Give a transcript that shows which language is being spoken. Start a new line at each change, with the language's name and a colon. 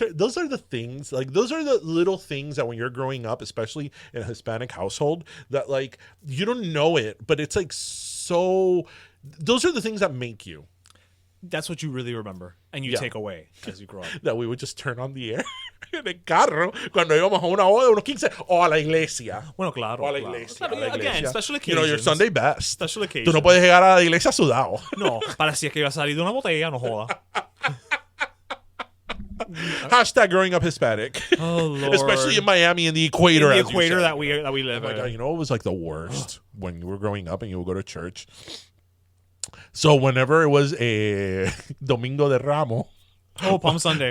English: Those are the things, like those are the little things that when you're growing up, especially in a Hispanic household, that like you don't know it, but it's like so. Those are the things that make you. That's what you really remember and you take away as you grow up. That we would just turn on the air
Spanish: en el carro cuando íbamos a una boda, unos 15, o a la iglesia. Bueno, claro. O a la iglesia. Claro.
English: Again, special occasions. You know, your Sunday best. Special occasions.
Spanish: Tú no puedes llegar a la iglesia sudado. No, parecía que iba a salir de una botella, no joda.
English: Hashtag growing up Hispanic. Oh Lord. Especially in Miami in the equator. In the as you equator said. that we live Oh my in. God, you know it was like the worst when you were growing up and you would go to church. So whenever it was a
Spanish: Domingo de Ramos,
English: Oh, Palm Sunday.